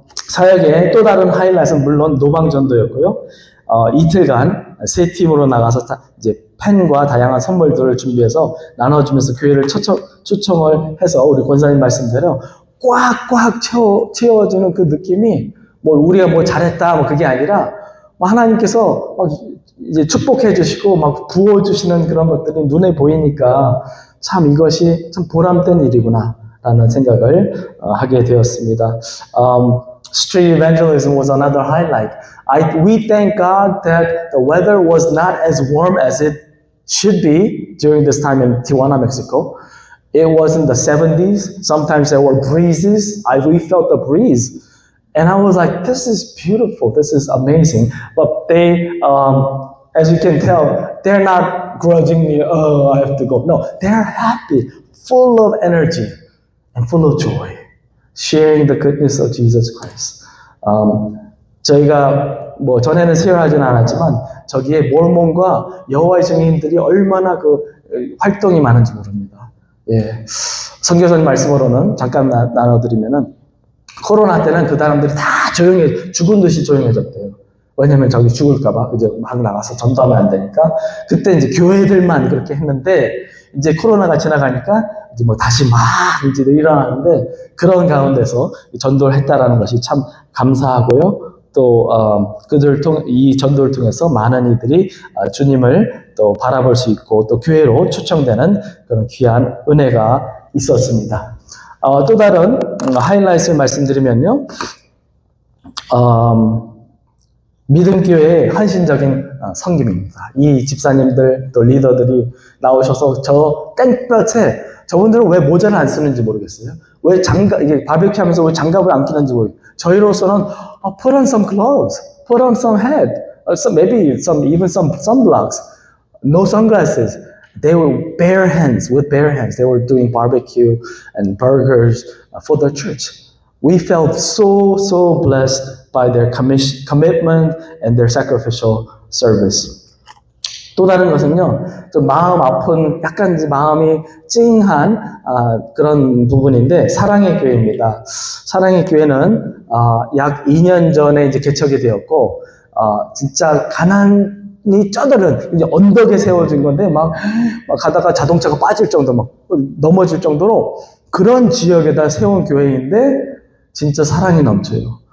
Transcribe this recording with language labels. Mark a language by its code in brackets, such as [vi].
[ko] 사역의 또 다른 하이라이트는 물론 노방전도였고요. 이틀간 3팀으로 나가서 이제 펜과 다양한 선물들을 준비해서 나눠주면서 교회를 초청을 해서 우리 권사님 말씀대로 꽉꽉 채워주는 그 느낌이 우리가 잘했다 그게 아니라 하나님께서 이제 축복해 주시고 부어 주시는 그런 것들이 눈에 보이니까 참 이것이 참 보람된 일이구나 라는 생각을 하게 되었습니다. [en] Street evangelism was another highlight. We thank God that the weather was not as warm as it should be during this time in Tijuana, Mexico. It was in the 70s. Sometimes there were breezes. We felt the breeze. And I was like, this is beautiful. This is amazing. But they, as you can tell, they're not grudgingly, oh, I have to go. No, they're happy, full of energy and full of joy, sharing the goodness of Jesus Christ. [ko] 저희가 뭐 전에는 수혈하지는 않았지만 저기에 모르몬과 여호와의 증인들이 얼마나 그 활동이 많은지 모릅니다. 예, 선교사님 말씀으로는 잠깐 나눠드리면은 코로나 때는 그 사람들이 다 죽은 듯이 조용해졌대요. 왜냐면 저기 죽을까봐 이제 막 나가서 전도하면 안 되니까 그때 이제 교회들만 그렇게 했는데 이제 코로나가 지나가니까 이제 뭐 다시 막 이제 일어나는데 그런 가운데서 전도를 했다라는 것이 참 감사하고요. 또 이 전도를 통해서 많은 이들이 주님을 또 바라볼 수 있고 또 교회로 초청되는 그런 귀한 은혜가 있었습니다. 또 다른 하이라이트를 말씀드리면요. 믿음교회의 헌신적인 섬김입니다. 이 집사님들 또 리더들이 나오셔서 저 땡볕에 저분들은 왜 모자를 안 쓰는지 모르겠어요. 왜 이게 바베큐 하면서 왜 장갑을 안 끼는지 모르겠어요. 저희로서는 [en] put on some gloves, put on some hat, or maybe even some sunblocks, no sunglasses. They were with bare hands. They were doing barbecue and burgers for the church. We felt so blessed by their commitment and their sacrificial service. [ko] 또 다른 것은요, 좀 마음 아픈, 약간 마음이 찡한 그런 부분인데, 사랑의 교회입니다. 사랑의 교회는 약 2년 전에 이제 개척이 되었고, 진짜 가난이 쩌들은 이제 언덕에 세워진 건데, 막 가다가 자동차가 빠질 정도, 막 넘어질 정도로 그런 지역에다 세운 교회인데, 진짜 사랑이 넘쳐요.